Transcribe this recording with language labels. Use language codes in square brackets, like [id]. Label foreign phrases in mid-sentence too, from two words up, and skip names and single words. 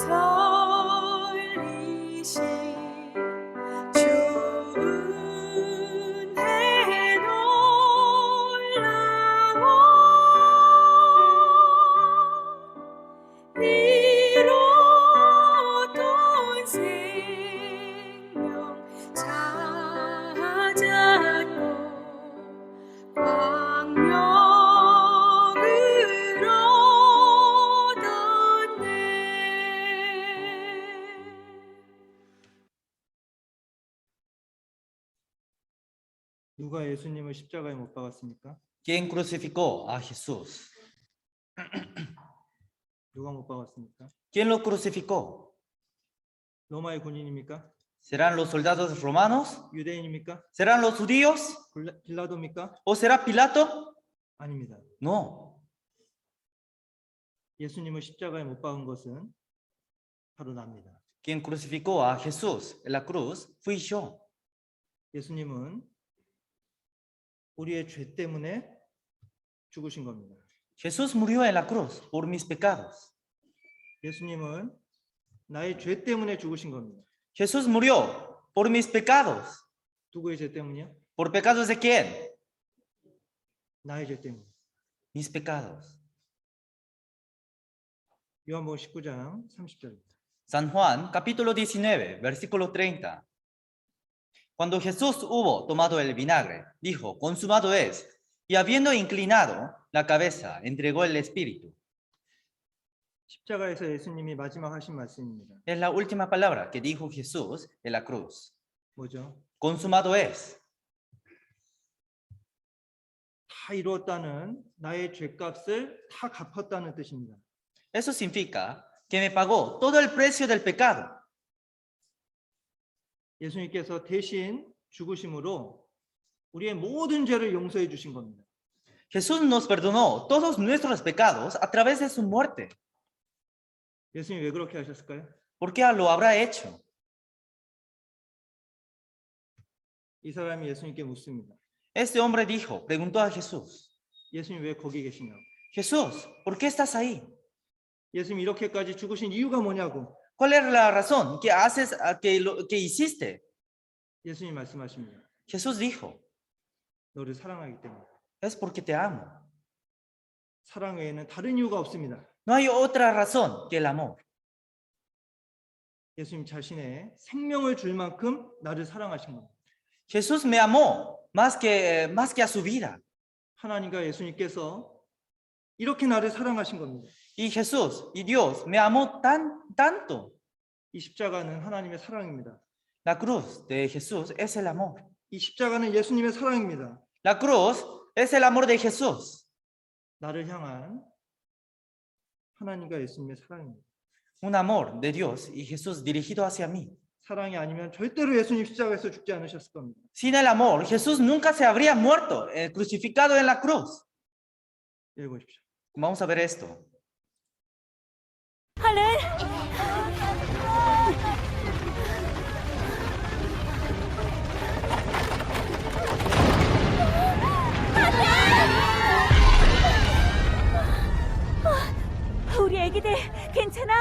[ko] 살리신 주 은혜 놀라워 잃었던 생명 찾았고 광명을 얻었네. 누가 예수님을 십자가에 못 박았습니까? [es] ¿Quién crucificó a Jesús? [ko] 누가 못 박았습니까? [es] ¿Quién lo crucificó? [ko] 로마의 군인입니까? [es] ¿Serán los soldados romanos? [ko] 유대인입니까? [es] ¿Serán los judíos? [ko] 빌라도입니까? [es] ¿O será Pilato? [ko] 아닙니다. [es] No. [ko] 예수님을 십자가에 못 박은 것은 바로 나입니다. [es] Quien crucificó a Jesús en la cruz fui yo. [ko] 예수님은 우리의 죄 때문에 죽으신 겁니다. [es] Jesús murió en la cruz por mis pecados. [ko] 예수님은 나의 죄 때문에 죽으신 겁니다. [es] Jesús murió por mis pecados. [ko] 누구의 죄 때문이요? [es] ¿Por pecados de quién? [ko] 나의 죄 때문에. [es] Mis pecados. [ko] 요한복음 19장 30절입니다. [es] San Juan, capítulo 19, versículo 30. Cuando Jesús hubo tomado el vinagre, dijo, consumado es, y habiendo inclinado la cabeza, entregó el espíritu. [ko] 십자가에서 예수님이 마지막 하신 말씀입니다. [es] Es la última palabra que dijo Jesús en la cruz. [ko] 뭐죠? [es] Consumado es. [ko] 다 이루었다는 나의 죄값을 다 갚았다는 뜻입니다. [es] Eso significa que me pagó todo el precio del pecado. [ko] 예수님께서 대신 죽으심으로 우리의 모든 죄를 용서해 주신 겁니다. [es] Jesús nos perdonó todos nuestros pecados a través de su muerte. [ko] 예수님이 왜 그렇게 하셨을까요? [es] ¿Por qué lo habrá hecho? [ko] 이 사람이 예수님께 묻습니다. [es] Este hombre dijo, preguntó a Jesús, [ko] 예수님 왜 거기 계시냐고. [es] Jesús, ¿por qué estás ahí? [ko] 예수님 이렇게까지 죽으신 이유가 뭐냐고. [es] ¿Cuál es la razón que haces, que hiciste? [ko] 예수님 말씀하십니다. [es] Jesús dijo, [ko] 너를 사랑하기 때문에. [es] es porque te amo. [ko] 사랑 외에는 다른 이유가 없습니다. [es] No hay otra razón que el amor. [ko] 예수님 자신의 생명을 줄 만큼 나를 사랑하신 겁니다. [es] Jesús me amó más que a su vida. [ko] 하나님과 예수님께서 이렇게 나를 사랑하신 겁니다. [es] Y Jesús y Dios me amó tanto. [ko] 이 십자가는 하나님의 사랑입니다. [es] La cruz de Jesús es el amor. [ko] 이 십자가는 예수님의 사랑입니다. [es] La cruz es el amor de Jesús. [ko] 나를 향한 하나님과 예수님의 사랑입니다. [es] Un amor de Dios y Jesús dirigido hacia mí. [ko] 사랑이 아니면 절대로 예수님 십자가에서 죽지 않으셨을 겁니다. [es] Sin el amor, Jesús nunca se habría muerto, crucificado en la cruz. [ko] 읽어보십시오. [es] Vamos a ver esto. [ko] 할렐! 우리 애기들 괜찮아?